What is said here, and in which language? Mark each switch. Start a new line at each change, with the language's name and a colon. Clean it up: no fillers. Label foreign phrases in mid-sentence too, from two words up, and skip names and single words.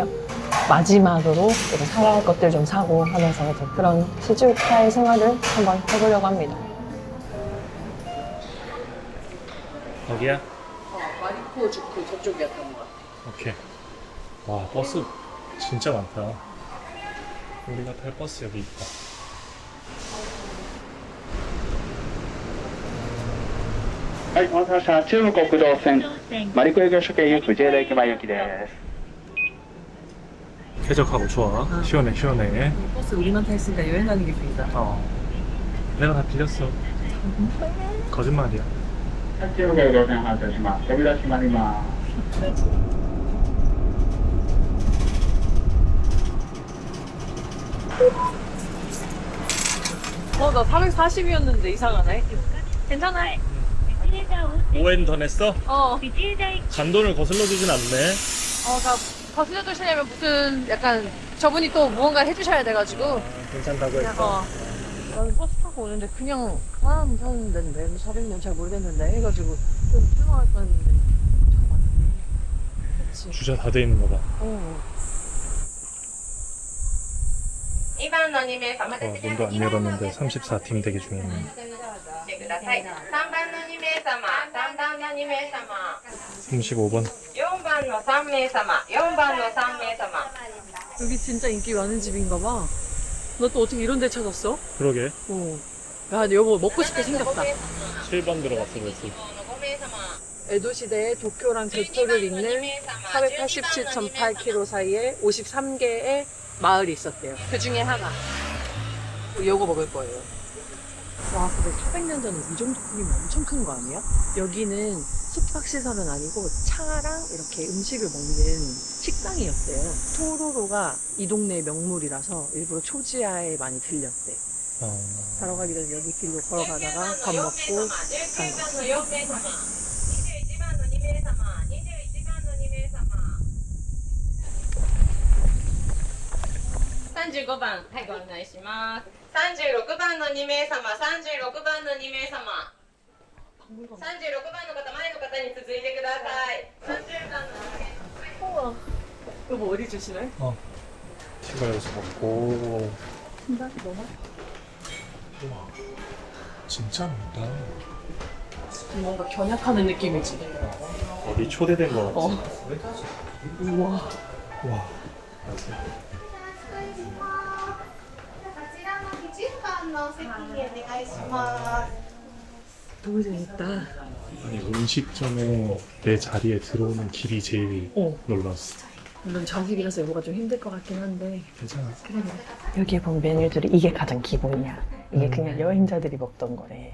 Korean: 마지막으로 이제 사야 할 것들 좀 사고 하면서 이제 그런 시즈오카의 생활을 한번 해보려고 합니다. 여기야? 마리코 주쿠 저쪽이었던 것 같아. 오케이. 와, 버스 진짜 많다. 우리가 탈 버스 여기 있다.
Japanese: はい、お待たせしました。中部国道線、マリコ営業所経由藤枝駅前行きです。
Korean: 쾌적하고 좋아. 시원해, 시원해. 버스 우리만 타 있으니까 여행 가는 기분이다. 내가 다 빌렸어. 거짓말이야.
Japanese: 中部国道線発車します。扉閉まります。
Korean: 나 440이었는데 이상하네. 괜찮아. 오엔 더 냈어? 어. 잔돈을 거슬러 주진 않네. 그러니까 거슬려 주시려면 무슨 약간 저분이 또 무언가 해주셔야 돼가지고. 괜찮다고 그냥, 했어. 나는 버스 타고 오는데 그냥 사람 사는 데인데 400년 잘 모르겠는데 해가지고 좀 실망할 뻔했는데 참 많네. 그치. 주차 다 돼 있는 거 봐.
Japanese: 2 番の2名様で
Korean: 문도 안 열었는데 34팀 대기 중이네.
Japanese: してください。3番の2名様、3番の2名様、
Korean: 35번.
Japanese: 4番の3名様、4番の3名様。
Korean: 여기 진짜 인기 많은 집인가 봐. 너 또 어떻게 이런 데 찾았어? 그러게. 야, 여보 먹고 싶게 생겼다. 7번 들어갔어, 그랬지. 에도 시대의 도쿄랑 교토를 잇는 487.8km 사이에 53개의 마을이 있었대요. 그 중에 하나. 요거 먹을 거예요. 와, 근데 400년 전에 이 정도 크기면 엄청 큰 거 아니야? 여기는 숙박시설은 아니고 차랑 이렇게 음식을 먹는 식당이었대요. 토로로가 이 동네의 명물이라서 일부러 초지하에 많이 들렸대. 자러 가기 전에 여기 길로 걸어가다가 밥 먹고 간 거.
Japanese: 4 名様、21番の2名様、21番の2名様。35番、はい、ご案内します。36番の2名様、36番の2名様。36番の方、前の方に続いてください。30番の2名様。
Korean: 우와. 여보 어디 주시나요? 시골에서 먹고. 신발이 너무 우와, 진짜 많다. 뭔가 견약하는 느낌이지. 어디 초대된 거 같지? 우와. 와.
Japanese: こちらの1番の席にお願いします。
Korean: 너무 재밌다. 아니, 음식점에 내 자리에 들어오는 길이 제일 놀랐어. 물론 자식이라서 여보가 좀 힘들 것 같긴 한데. 괜찮아. 그래. 여기에 본 메뉴들이 이게 가장 기본이야. 이게 그냥 여행자들이 먹던 거래.